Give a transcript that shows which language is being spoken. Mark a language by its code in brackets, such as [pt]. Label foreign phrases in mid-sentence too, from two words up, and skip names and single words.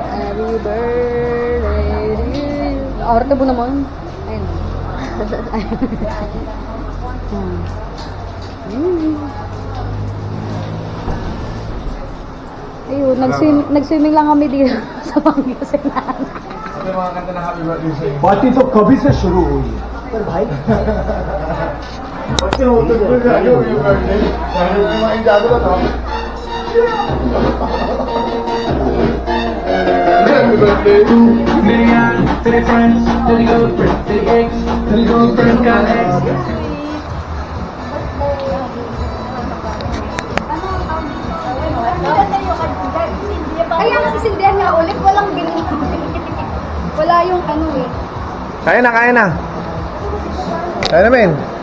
[en] Happy birthday! [tl] Arte mo naman. Ayun. Ayun, nag-swimming lang kami dito sa Pangasinan. Ano yung mga kanta ng [en] happy birthday [tl] sa'yo? [hi] बातें तो कभी से शुरू हुई पर भाई [tl] Kasi utod ko sa iyo yung birthday. Dahil yung mga indado ba ito? [en] Happy birthday! To the young, to the friends, to the old friends, to the ex, to the old friends got ex. [tl] Kaya kasi sindihan nga ulit, walang bilang. Wala yung ano eh. Kaya na, kaya na. Kaya na, men.